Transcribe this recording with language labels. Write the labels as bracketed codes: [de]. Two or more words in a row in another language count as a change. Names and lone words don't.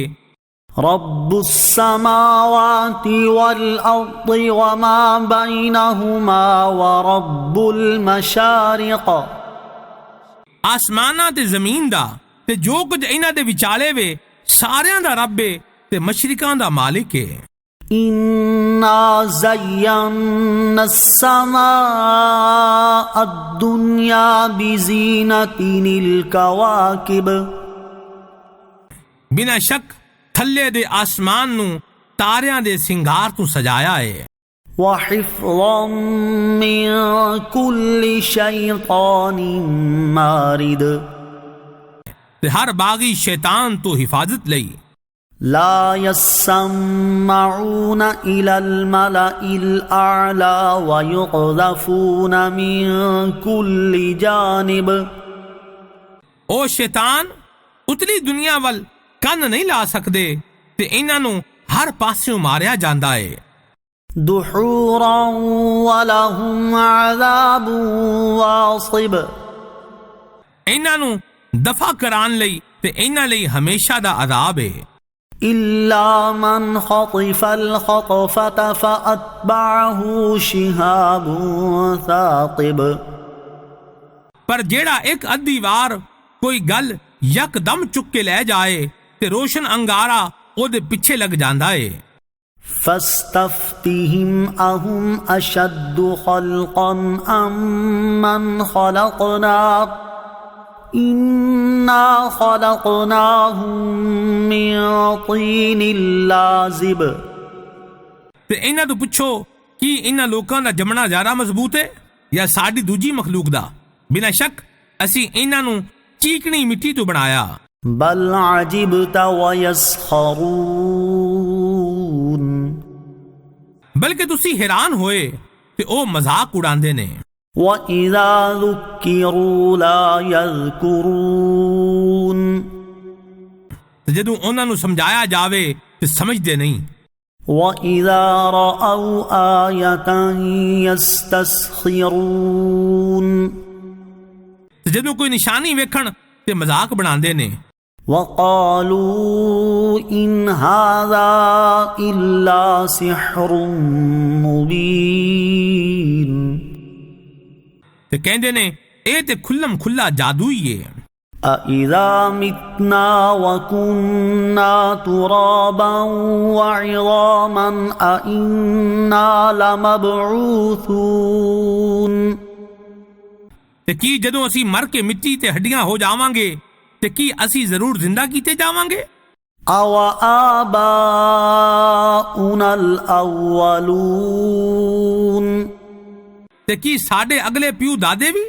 [ar] رب السماوات والارض وما بینہما ورب المشارق۔ [pa] آسماناں تے زمین دا تے جو کچھ انہاں دے وچالے وے ساریاں دا رب ہے تے مشرقاں دا مالک ہے۔ [ar] انا زینا السماء الدنیا بزینۃ الکواکب۔ [pa] بنا شک تھلے دے آسمان نو تاریاں دے سنگار تو سجایا ہے۔ [ar] وحفظا من کل شیطان مارد۔ [pa] تے ہر باغی شیطان تو حفاظت لئی۔ [ar] لا يسمعون إلى الملأ الأعلى ويقذفون من كل جانب۔ [pa] او شیطان اتلی دنیا ول کن نہیں لا سکدے تے انہاں نو ہر پاسوں ماریا جاندا ہے۔ [ar] دحورا ولهم عذاب واصب۔ [pa] انہاں نو دفع کران لئی تے انہاں لئی ہمیشہ دا عذاب ہے۔ [ar] إلا من خطف الخطفة فأتبعه شهاب ثاقب۔ [pa] پر جیڑا ایک ادھی وار کوئی گل یک دم چک کے لے جائے تے روشن انگارا او دے پیچھے لگ جاندا ہے۔ [ar] فاستفتهم أهم أشد خلقا أم من خلقنا إنا خلقناهم من طين لازب۔ [pa] ਤੇ ਇਹਨਾਂ ਤੋਂ ਪੁੱਛੋ ਕੀ ਇਹਨਾਂ ਲੋਕਾਂ ਦਾ ਜੰਮਣਾ ਜ਼ਿਆਦਾ ਮਜ਼ਬੂਤ ਹੈ ਜਾਂ ਸਾਡੀ ਦੂਜੀ ਮਖਲੂਕ ਦਾ। ਬਿਨਾਂ ਸ਼ੱਕ ਅਸੀਂ ਇਹਨਾਂ ਨੂੰ ਚੀਕਣੀ ਮਿੱਟੀ ਤੋਂ ਬਣਾਇਆ। [ar] بل عجبت ويسخرون [pa] ਬਲਕਿ ਤੁਸੀਂ ਹੈਰਾਨ ਹੋਏ ਤੇ ਉਹ ਮਜ਼ਾਕ ਉਡਾਉਂਦੇ ਨੇ। [ar] وإذا ذكروا لا يذكرون [pa] ਤੇ ਜਦੋਂ ਉਹਨਾਂ ਨੂੰ ਸਮਝਾਇਆ ਜਾਵੇ ਤੇ ਸਮਝਦੇ ਨਹੀਂ। [ar] وإذا رأوا آية يستسخرون [pa] ਤੇ ਜਦੋਂ ਕੋਈ ਨਿਸ਼ਾਨੀ ਵੇਖਣ ਤੇ ਮਜ਼ਾਕ ਬਣਾਉਂਦੇ ਨੇ। [ar] وقالوا إن هذا إلا سحر مبين [pa] ਤੇ ਕਹਿੰਦੇ ਨੇ ਇਹ ਤੇ ਖੁੱਲਮ ਖੁੱਲਾ ਜਾਦੂ ਹੀ ਹੈ। [ar] أَإِذَا مِتْنَا وَكُنَّا تُرَابًا وَعِظَامًا أَإِنَّا لَمَبْعُوثُونَ [pa] ਤੇ ਕੀ ਜਦੋਂ ਅਸੀਂ ਮਰ ਕੇ ਮਿੱਟੀ ਤੇ ਹੱਡੀਆਂ ਹੋ ਜਾਵਾਂਗੇ ਤੇ ਕੀ ਅਸੀਂ ਜ਼ਰੂਰ ਜ਼ਿੰਦਾ ਕੀਤੇ ਜਾਵਾਂਗੇ؟ [ar] أَوَآبَاؤُنَا الْأَوَّلُونَ [pa] ਤੇ ਕੀ ਸਾਡੇ ਅਗਲੇ ਪਿਓ ਦਾਦੇ ਵੀ؟